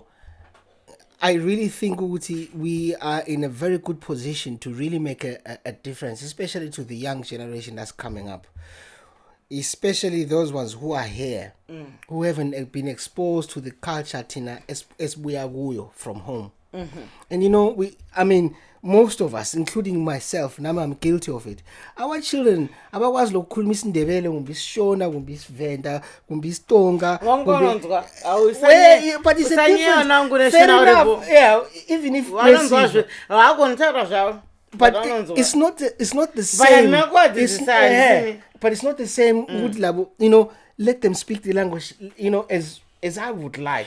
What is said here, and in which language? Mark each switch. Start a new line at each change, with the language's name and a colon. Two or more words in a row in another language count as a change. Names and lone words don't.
English: I really think we are in a very good position to really make a difference, especially to the young generation that's coming up. Especially those ones who are here, who haven't been exposed to the culture as we are from home. Mm-hmm. And most of us, including myself, now I'm guilty of it. Our children,
North Ndebele: abakwazi lokukhuluma isiNdebele, kumbe isiShona, kumbe isiVenda, kumbe isiTonga.
English: But it's a different. Fair enough. Yeah, even if but it's not the same. But it's not the same. Let them speak the language, as I would like.